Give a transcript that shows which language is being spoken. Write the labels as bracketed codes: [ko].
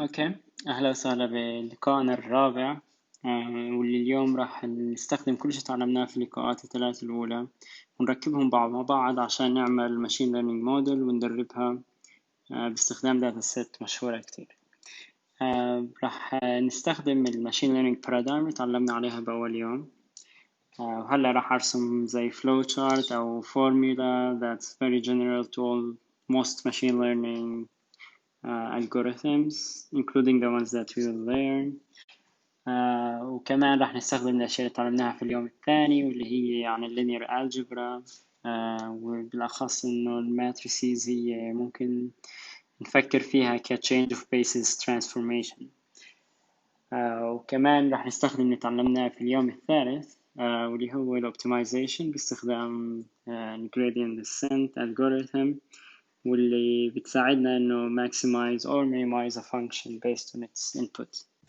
[ar] اوكي، اهلا وسهلا بلقائنا الرابع. واللي اليوم راح نستخدم كل شيء تعلمناه في اللقاءات الثلاث الاولى ونركبهم مع بعض عشان نعمل ماشين ليرنينج موديل وندربها باستخدام داتا سيت مشهورة كتير. راح نستخدم الماشين ليرنينج بارادايم اللي تعلمنا عليها بأول يوم. وهلا راح أرسم زي [en] flow chart أو formula that's very general to all most machine learning algorithms including the ones that we will learn. [ar] وكمان راح نستخدم الأشياء اللي تعلمناها في اليوم الثاني واللي هي عن linear algebra. وبالأخص إنه الماتريسيز هي ممكن نفكر فيها ك change of basis transformation. وكمان راح نستخدم اللي تعلمناه في اليوم الثالث واللي هو الأوبتمايزيشن باستخدام gradient descent algorithm، واللي بتساعدنا إنه [en] maximize or minimize a function based on its input.